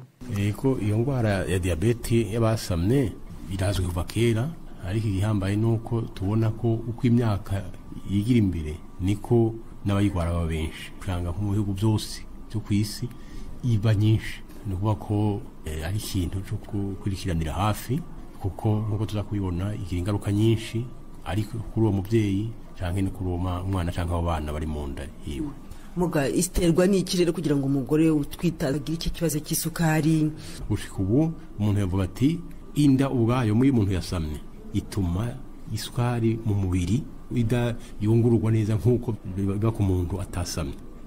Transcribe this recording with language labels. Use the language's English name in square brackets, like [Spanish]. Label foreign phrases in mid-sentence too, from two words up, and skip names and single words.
[Rundi] Eko iyo ndwara ya diabete y'abasamye irazwi kuva kera, ariko igihambaye nuko tubona ko uko imyaka yigira imbere niko n'abayigwara baba benshi. Kuranga mu bihugu byose byo ku isi iba nyinshi. Nukuba ko ari ikintu cyo gukurikiranira hafi, kuko nkuko tuzakubibona igira ingaruka nyinshi, ariko kuri uwo mubyeyi cyangwa no kuri uwo mwana cyangwa abana bari mu nda yiwe. Muga iterwa n'iki rero kugira ngo umugore utwita agire iki kibazo cy'isukari? Gushika ubu umuntu yavuga ati inda ubwayo muri umuntu yasamye ituma isukari mu mubiri idayungururwa neza nkuko biba ku muntu atasamye.